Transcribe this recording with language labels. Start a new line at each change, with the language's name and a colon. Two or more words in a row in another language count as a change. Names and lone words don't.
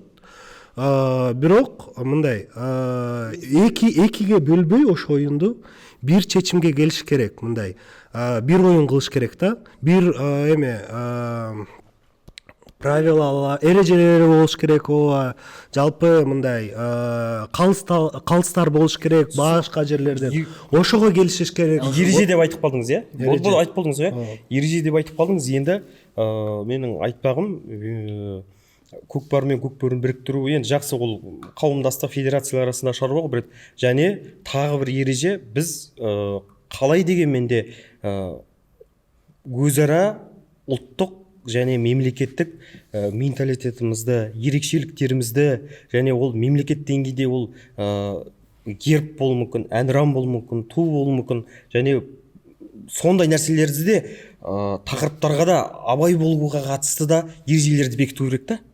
Kyrgyz: Бирок мындай экиге бөлбөй ошо оюнду бир чечимге келиш керек. Мындай бир оюн кылыш керек да. Бир эме правила, эрежелери болуш керек. Жалпы мындай калыстар болуш керек башка жерлерде. Ошого келишиш керек.
Kazakh: Ереже деп айтып қалдыңыз, иә? Бол айтып қалдыңыз, иә? Ереже деп айтып қалдыңыз. Енді менің айтпағым көкпар мен көкбөріні біріктіру енді жақсы, ол қауымдастық федерациялар арасында шаруа ғой. Және тағы бір ереже, біз қалай дегенмен де өзара ұлттық және мемлекеттік менталитетімізді, ерекшеліктерімізді, және ол мемлекет деңгейде ол герб болуы мүмкін, әнұран болуы мүмкін, ту болуы мүмкін, және сондай нәрселерді де тақырыптарға да абай болуға қатысты да ережелерді бекіту керек та.